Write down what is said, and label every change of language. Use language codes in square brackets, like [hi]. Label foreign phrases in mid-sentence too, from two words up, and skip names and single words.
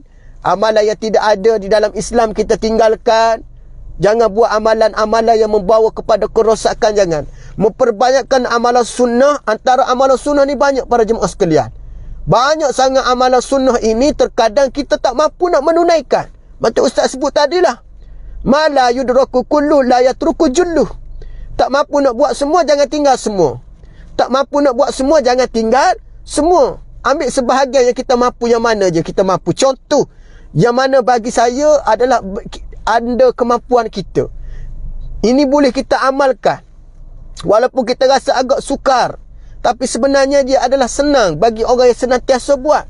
[ms] Amalan yang tidak ada di dalam Islam kita tinggalkan. Jangan buat amalan-amalan yang membawa kepada kerosakan. Jangan. Memperbanyakkan amalan sunnah. Antara amalan sunnah ni banyak para jemaah sekalian. Banyak sangat amalan sunnah ini terkadang kita tak mampu nak menunaikan. Macam Ustaz sebut tadilah. [ar] Ma la yudraku kullu la yatruku julluh. [ms] Tak mampu nak buat semua, jangan tinggal semua. Tak mampu nak buat semua, jangan tinggal semua. Ambil sebahagian yang kita mampu, yang mana je kita mampu. Contoh yang mana bagi saya adalah anda kemampuan kita, ini boleh kita amalkan walaupun kita rasa agak sukar, tapi sebenarnya dia adalah senang bagi orang yang senantiasa buat.